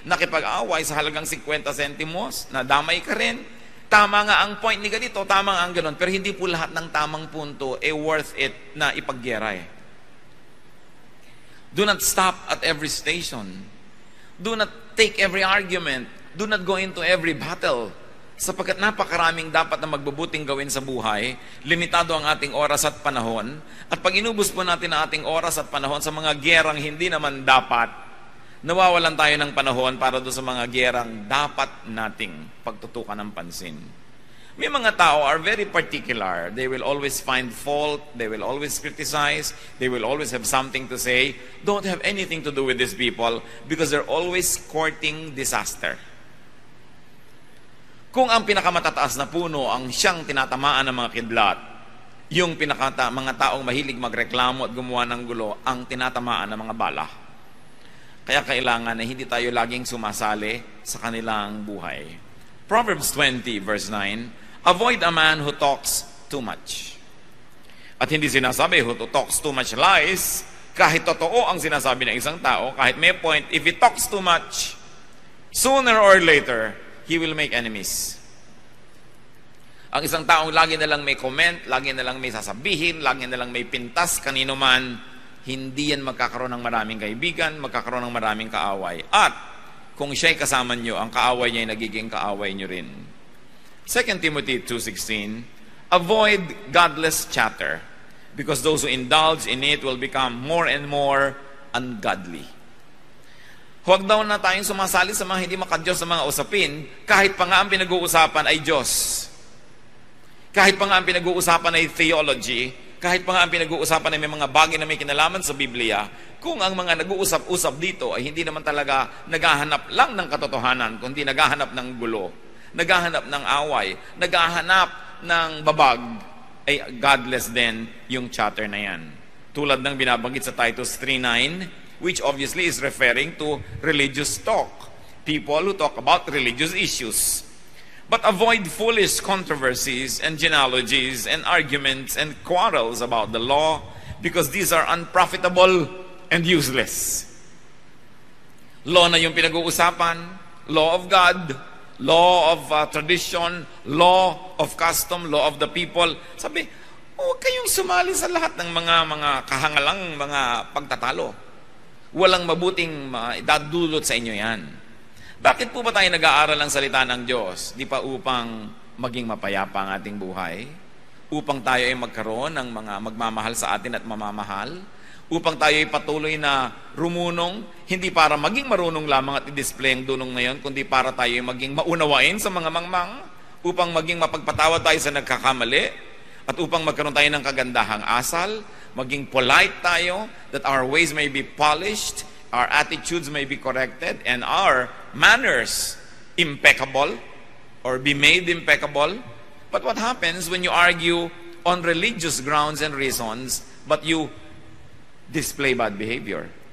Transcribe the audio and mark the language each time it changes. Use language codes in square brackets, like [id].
[tl] Nakipag-away sa halagang 50 centimos, nadamay ka rin. Tama nga ang point ni ganito, tama nga ang ganon. Pero hindi po lahat ng tamang punto worth it na ipaggera. [en] Do not stop at every station. Do not take every argument. Do not go into every battle. [tl] Sapagkat napakaraming dapat na magbubuting gawin sa buhay, limitado ang ating oras at panahon, at pag inubos po natin ang ating oras at panahon sa mga gerang hindi naman dapat, nawawalan tayo ng panahon para doon sa mga gerang dapat nating pagtutukan ng pansin. May mga tao [en] are very particular. They will always find fault. They will always criticize. They will always have something to say. Don't have anything to do with these people because they're always courting disaster. [tl] Kung ang pinakamatataas na puno ang siyang tinatamaan ng mga kidlat, yung mga taong mahilig magreklamo at gumawa ng gulo, ang tinatamaan ng mga bala. Kaya kailangan na hindi tayo laging sumasali sa kanilang buhay. [en] Proverbs 20 verse 9, avoid a man who talks too much. [tl] At hindi sinasabi [en] who talks too much lies, [tl] kahit totoo ang sinasabi ng isang tao, kahit may point, [en] if he talks too much, sooner or later, he will make enemies. [tl] Ang isang taong lagi na lang may comment, lagi na lang may sasabihin, lagi na lang may pintas, kanino man, hindi yan magkakaroon ng maraming kaibigan, magkakaroon ng maraming kaaway. At kung siya'y kasama nyo, ang kaaway niya ay nagiging kaaway nyo rin. [en] 2 Timothy 2:16, avoid godless chatter, because those who indulge in it will become more and more ungodly. [tl] Huwag daw na tayong sumasali sa mga hindi makadiyos sa mga usapin, kahit pa nga ang pinag-uusapan ay Diyos. Kahit pa nga ang pinag-uusapan ay theology, kahit pa nga ang pinag-uusapan ay may mga bagay na may kinalaman sa Biblia, kung ang mga nag-uusap-usap dito ay hindi naman talaga naghahanap lang ng katotohanan, kundi naghahanap ng gulo, naghahanap ng away, naghahanap ng babag, ay godless din yung chatter na yan. Tulad ng binabanggit sa Titus 3:9, [en] which obviously is referring to religious talk. People who talk about religious issues. But avoid foolish controversies and genealogies and arguments and quarrels about the law, because these are unprofitable and useless. Law [tl] na yung pinag-uusapan, [en] law of God, law of tradition, law of custom, law of the people. [tl] Sabi, huwag kayong sumali sa lahat ng mga kahangalang mga pagtatalo. Walang mabuting idadulot sa inyo yan. Bakit po ba tayo nag-aaral ng salita ng Diyos? Di pa upang maging mapayapa ang ating buhay? Upang tayo ay magkaroon ng mga magmamahal sa atin at mamamahal? Upang tayo ay patuloy na rumunong? Hindi para maging marunong lamang at i-display ang dunong na yon, kundi para tayo ay maging maunawain sa mga mangmang? Upang maging mapagpatawad tayo sa nagkakamali? At upang magkaroon tayo ng kagandahang asal? Maging polite tayo, [en] that our ways may be polished, our attitudes may be corrected, and our manners impeccable, or be made impeccable. But what happens when you argue on religious grounds and reasons, but you display bad behavior?